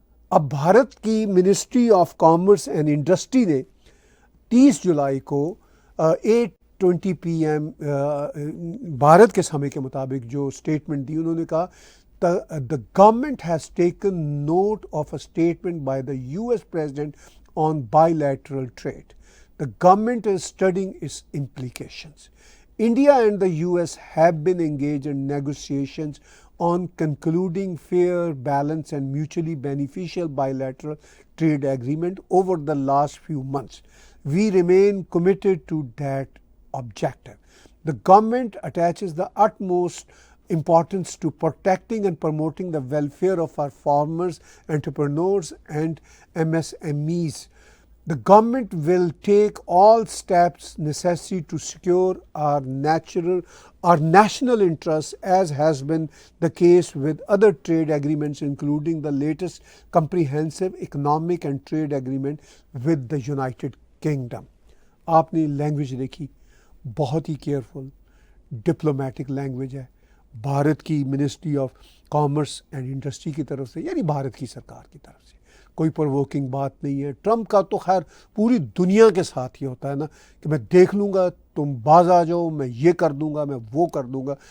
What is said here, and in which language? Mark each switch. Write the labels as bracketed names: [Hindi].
[Urdu] اب بھارت کی ministry of commerce and industry نے 30 جولائی کو 8:20 PM بھارت کے سمے کے مطابق جو اسٹیٹمنٹ دی، انہوں نے کہا [English] the government has taken note of a statement by the US President on bilateral trade. The government is studying its implications. India and the US have been engaged in negotiations on concluding fair, balanced and mutually beneficial bilateral trade agreement over the last few months. We remain committed to that objective. The government attaches the utmost importance to protecting and promoting the welfare of our farmers, entrepreneurs and MSMEs. The government will take all steps necessary to secure our national interests, as has been the case with other trade agreements, including the latest comprehensive economic and trade agreement with the United Kingdom. [Urdu] آپ نے language دیکھی، بہت ہی careful diplomatic language ہے بھارت کی ministry of commerce and industry کی طرف سے، یعنی بھارت کی سرکار کی طرف سے. کوئی پرووکنگ بات نہیں ہے. ٹرمپ کا تو خیر پوری دنیا کے ساتھ ہی ہوتا ہے نا کہ میں دیکھ لوں گا، تم باز آ جاؤ، میں یہ کر دوں گا، میں وہ کر دوں گا.